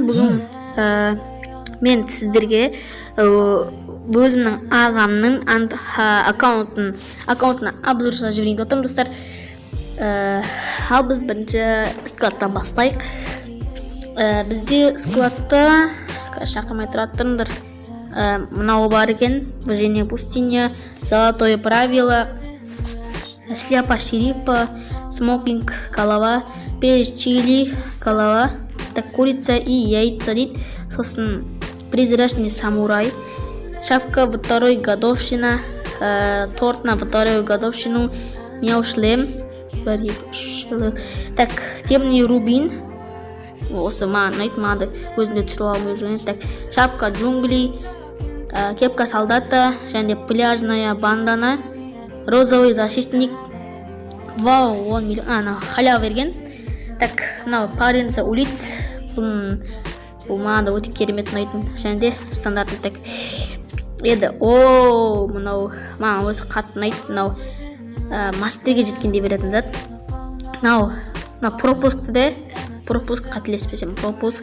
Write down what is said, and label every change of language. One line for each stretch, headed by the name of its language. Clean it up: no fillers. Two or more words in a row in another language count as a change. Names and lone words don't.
Kazakh: Бүгін мен сіздерге өзімнің ағамның аккаунтына обзор жасап жіберейін деп отырмын достар. Ал біз бірінші складтан бастайық. Бізде складта шақырмай тұрады тұрыңдар. Мынау бар екен:
Russian: Движение пустыня, Золотое правило, Шляпа шерифа, Смокинг голова, Перец чили голова, так курица и яйца дейді. Сосын Призрачный самурай, Шапка во второй годовщина, Торт на вторую годовщину, Мяу шлем, так Темный рубин,
Kazakh: осы маған айтмады, өзінде түсіріп алмай жүрген.
Russian: Так Шапка джунглей, Кепка солдата, және Пляжная бандана, Розовый защитник.
Kazakh: Вау, 10 миллион, халява берген. Так, мынау Парень за улиц, бұл маған да өте керемет ұнайтын, және де
Russian: стандартный так
Kazakh: еді. Мынау маған өзі қатты ұнайды. Мынау мастерге жеткенде беретін зат. Мынау пропуск қателеспесем, пропуск.